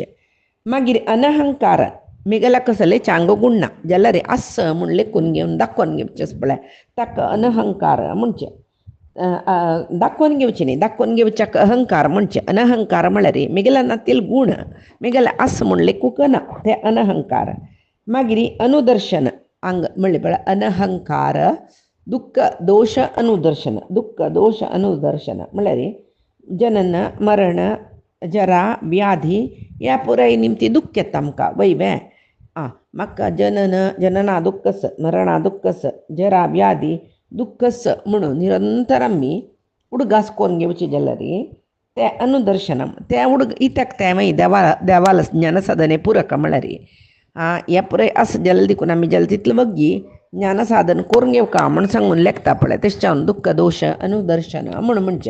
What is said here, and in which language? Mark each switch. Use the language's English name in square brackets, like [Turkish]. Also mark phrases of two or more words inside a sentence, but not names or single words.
[Konkani] मागीर अनहंकार मेगला कसले चांगो गुण्णा जाल्यार आस म्हूण लेखून घेवन दाखोवन घेवचेच पळय ताका अनहंकार म्हणचे. दाखोवन घेवचे न्ही दाखोवन घेवच्याक अहंकार म्हणचे. अनहंकार म्हळ्यार मेगलानातील गुण मेगला आस म्हूण लेखूक ना ते अनहंकार. मागीर अनुदर्शन अंग म्हणले पळय अनहंकार दुःख दोष अनुदर्शन दुःख दोष अनुदर्शन म्हळ्यार जनन मरण जरा व्याधी ह्या पुराय निमती दुःख येता आमकां वैवे. म्हाका जनना दुःखस मरणा दुःखस जरा व्याधी दुःखस म्हणून निरंतर आमी उडगास कोरून घेवची जाल्यार ते अनुदर्शनम ते इत्याक ते मागीर देवाल ज्ञानसाधने पूरक म्हळ्यार हे पुराय आस जाल्यार देखून आमी जाल्यार तितलें वग्गी ज्ञानसाधन करून घेवका म्हण सांगून लेखता पळय तशें दुःख दोश अनुदर्शन म्हणून म्हणचे.